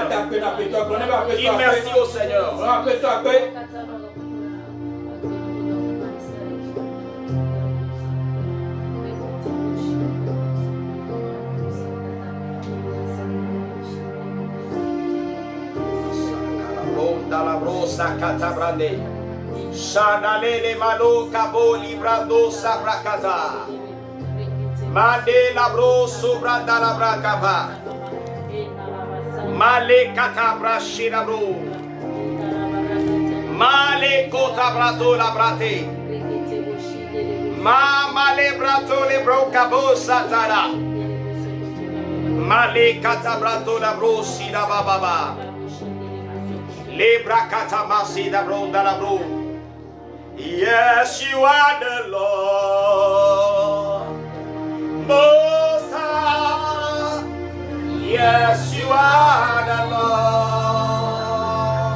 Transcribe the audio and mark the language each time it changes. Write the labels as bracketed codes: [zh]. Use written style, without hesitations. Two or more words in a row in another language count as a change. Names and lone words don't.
[fr] Dis merci au Seigneur. La brosa catabrande, Shadale le malo cabo librando sabracata, Made la broso branda la bracava, Male catabra shirabro, Male cotabrato la brate, Mama le brato le brocabo satana, Male catabrato la brosi la bababa. [en] Yes, you are the Lord. Most High. Yes, you are the Lord.